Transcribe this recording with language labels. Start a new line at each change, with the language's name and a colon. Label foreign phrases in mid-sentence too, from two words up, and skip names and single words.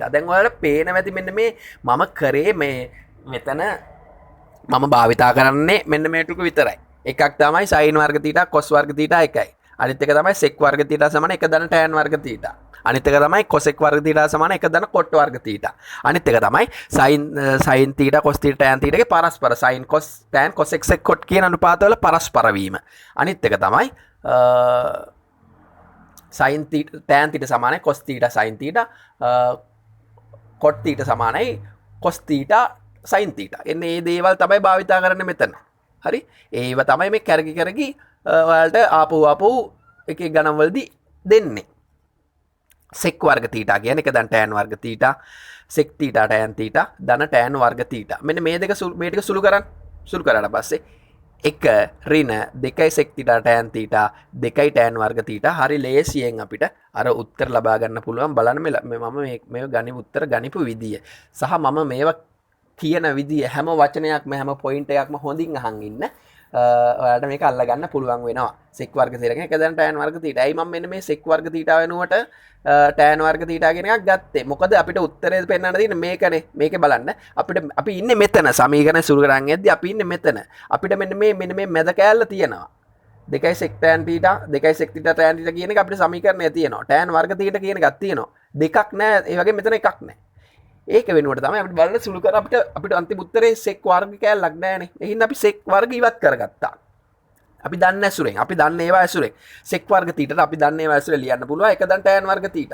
Sinhala: දැන් ඔයාලට පේනවා ඇති මෙන්න මේ මම කරේ මේ මෙතන මම භාවිතා කරන්නේ මෙන්න මේ ටික විතරයි. එකක් තමයි sin වර්ග θ cos වර්ග θ එකයි. අනිත් එක තමයි sec වර්ග θ සමාන එක ධන tan වර්ග θ. අනිත් එක තමයි cosec වර්ග θ සමාන එක ධන cot වර්ග θ. අනිත් එක තමයි sin θ cos θ tan θ ගේ පරස්පර
English: sin cos tan cosec sec cot
Sinhala: කියන අනුපාත වල පරස්පර වීම. අනිත් එක තමයි sin θ tan θ සමානයි cos θ sin θ cot θ සමානයි cos θ sin θ. එන්නේ මේ දේවල් තමයි භාවිතා කරන්නේ මෙතන. හරි? ඒව තමයි මේ කරගි ඔයාලට ආපහු එක එක ගණන් වලදී දෙන්නේ. sec වර්ග θ කියන්නේ එක දැන් tan වර්ග θ sec θ tan θ ධන tan වර්ග θ. මෙන්න මේ දෙක මේ ටික සුළු කරන්න. සුළු කරාට පස්සේ 1 ඍණ 2 sec θ tan θ 2 tan වර්ග θ. හරි ලේසියෙන් අපිට අර උත්තර ලබා ගන්න පුළුවන්. බලන්න මම මේ ගණි උත්තර ගනිපු විදිය සහ මම මේවා කියන විදිය හැම වචනයක්ම හැම පොයින්ට් එකක්ම හොඳින් අහන් ඉන්න. ඔයාලට මේක අල්ල ගන්න පුළුවන් වෙනවා. sec වර්ග θ එක දැන් tan වර්ග θ. ඇයි මම මෙන්න මේ sec වර්ග θ වෙනුවට tan වර්ග θ කියන එකක් ගත්තේ? මොකද අපිට උත්තරේ පෙන්නන්න තියෙන්නේ මේකනේ. මේකේ බලන්න. අපි ඉන්නේ මෙතන. සමීකරණ සුළු කරන් යද්දි අපි ඉන්නේ මෙතන. අපිට මෙන්න මේ මැද කෑල්ල තියෙනවා. 2 sec tan θ 2 sec θ tan θ කියන එක අපිට සමීකරණය තියෙනවා. tan වර්ග θ කියන එකක් තියෙනවා. දෙකක් නෑ. ඒ වගේ මෙතන එකක් නෑ. ඒක වෙනුවට තමයි අපිට බලන්න සුළු කර අපිට අන්තිම උත්තරේ sec වර්ග කෑල්ලක් නෑනේ. එහෙනම් අපි sec වර්ග ඉවත් කරගත්තා. අපි දන්න ඇසුරෙන් අපි දන්න ඒවා ඇසුරෙන් sec වර්ග θ අපි දන්න ඒවා ඇසුරෙන් ලියන්න පුළුවන් එක දැන් tan වර්ග θ.